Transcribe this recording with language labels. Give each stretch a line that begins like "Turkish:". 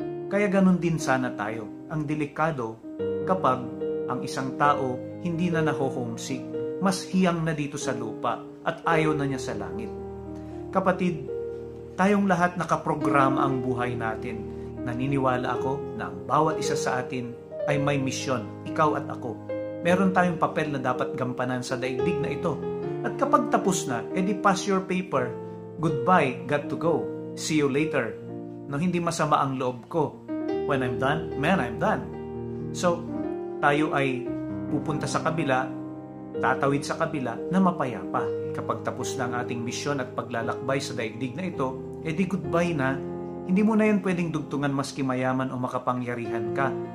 Filipino: Kaya ganun din sana tayo. Ang delikado kapag ang isang tao hindi na naho-homesick, mas hiyang na dito sa lupa at ayaw na niya sa langit. Kapatid, tayong lahat nakaprograma ang buhay natin. Naniniwala ako na ang bawat isa sa atin ay may misyon, ikaw at ako. Meron tayong papel na dapat gampanan sa daigdig na ito.
English: At kapag tapos na, edi pass your paper, goodbye, got to go, see you later. No, hindi masama ang loob ko. When I'm done, man, I'm done.
Filipino: So, tayo ay pupunta sa kabila, tatawid sa kabila na mapayapa. Kapag tapos na ang ating misyon at paglalakbay sa daigdig na ito, edi goodbye na. Hindi mo na yan pwedeng dugtungan maski mayaman o makapangyarihan ka.